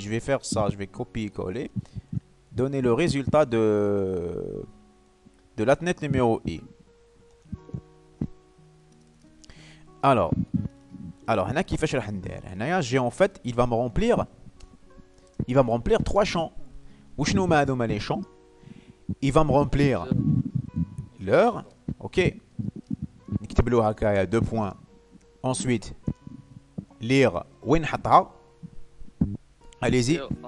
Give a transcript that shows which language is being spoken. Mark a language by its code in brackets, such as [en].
[fr] Je vais faire ça, je vais copier-coller. Donner le résultat de l'athlète numéro I. Alors, [ar] هنا كيفاش راح ندير هنايا [fr] j'ai en fait il va me remplir 3 champs. [ar] وشنو هما هذوما les champs? [fr] Il va me remplir l'heure, ok. [ar] نكتب له هكايا 2 points. [fr] Ensuite lire [ar] وين نحطها. [fr] Allez-y.